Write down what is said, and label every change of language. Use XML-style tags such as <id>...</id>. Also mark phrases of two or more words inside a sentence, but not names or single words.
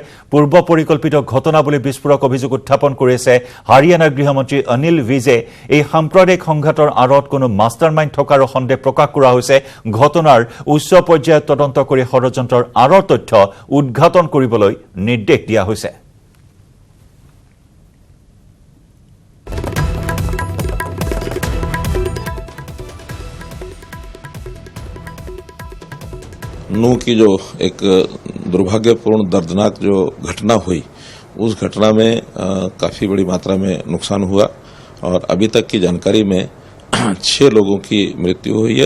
<as>পূৰ্ব পৰিকল্পিত ঘটনা বুলি বিস্ফোৰক অভিযোগ উত্থাপন কৰিছে হাৰিয়ানাৰ গৃহমন্ত্ৰী অনিল ভিজে। এই সাম্প্ৰদায়িক সংঘাতৰ আঁৰত কোনো</as> <en>master mind</en> <as>থকাৰো সন্দেহ প্ৰকাশ কৰা হৈছে। ঘটনাৰ উচ্চ পৰ্যায়ত তদন্ত কৰি ষড়যন্ত্ৰৰ আঁৰৰ তথ্য উদ্ঘাটন কৰিবলৈ নিৰ্দেশ দিয়া হৈছে।</as> <hi>नू की जो एक दुर्भाग्यपूर्ण दर्दनाक जो घटना हुई, उस घटना में काफी बड़ी मात्रा में नुकसान हुआ और अभी तक की जानकारी में 6 लोगों की मृत्यु हुई है।</hi>